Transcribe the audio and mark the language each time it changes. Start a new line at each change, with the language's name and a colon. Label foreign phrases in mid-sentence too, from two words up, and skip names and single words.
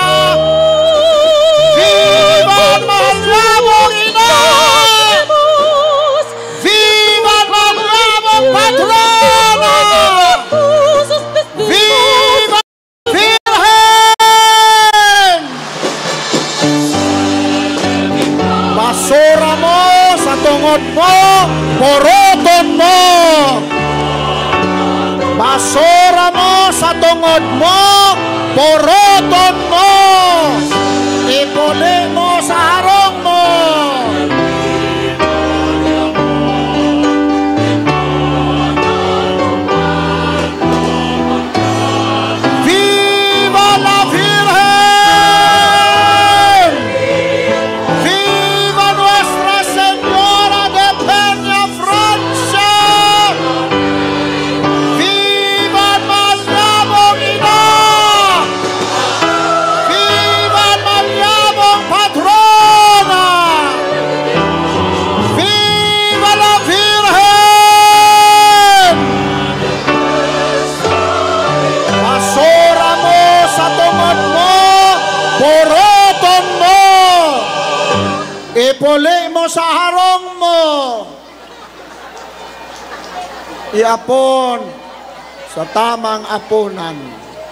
Spanish: ¡Viva el Maglabo Ina! ¡Viva el Maglabo Patrona! ¡Viva Virgen!
Bikol: Basura mo sa tungod mo, poroton mo. Basura mo sa tungod mo, poroton mo. Ipuli mo sa harong mo.
Spanish: Viva la Virgen! ¡Viva Nuestra Señora de Peñafrancia! ¡Viva el Maglabo Ina! ¡Viva el Maglabo Patrona! ¡Viva la Virgen!
Bikol: Basura mo sa tungod mo, poroton mo. Ipuli mo sa harong mo. Iapon sa tamang apunan.